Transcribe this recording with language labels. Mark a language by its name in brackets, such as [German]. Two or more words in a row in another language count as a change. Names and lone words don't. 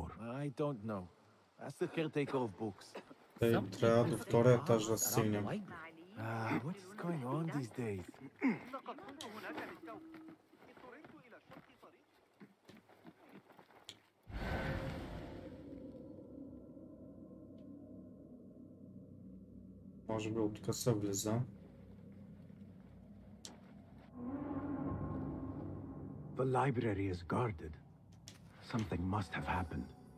[English] I don't know. Ask the caretaker of books. [Bulgarian] Трябва до втория етаж да стигнем. [English] What is going on these days? [Bulgarian] Може би от тук се влиза. [English] The library is guarded. Something must have happened.